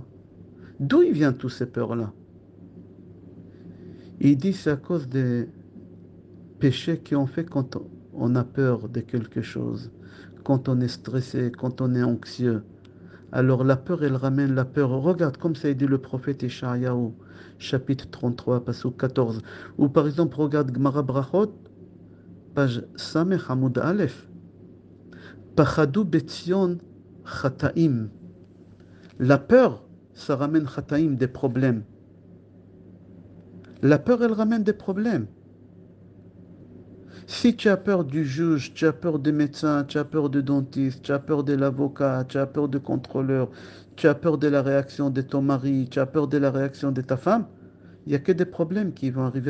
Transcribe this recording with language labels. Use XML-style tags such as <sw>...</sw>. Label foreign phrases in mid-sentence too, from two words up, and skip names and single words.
<fr>D'où il vient toutes ces peurs-là? Il dit, c'est à cause des péchés qu'on fait quand on a peur de quelque chose, quand on est stressé, quand on est anxieux. Alors la peur, elle ramène la peur. Regarde, comme ça a dit le prophète Ishayahu, chapitre 33, passage 14. Ou par exemple, regarde Gemara Brachot, page</fr> <he>סמך עמוד אלף. פחדו בציון חטאים.</he> <fr>La peur, ça ramène Chataim, des problèmes. La peur, elle ramène des problèmes. Si tu as peur du juge, tu as peur des médecins, tu as peur du dentiste, tu as peur de l'avocat, tu as peur du contrôleur, tu as peur de la réaction de ton mari, tu as peur de la réaction de ta femme, il n'y a que des problèmes qui vont arriver.</fr>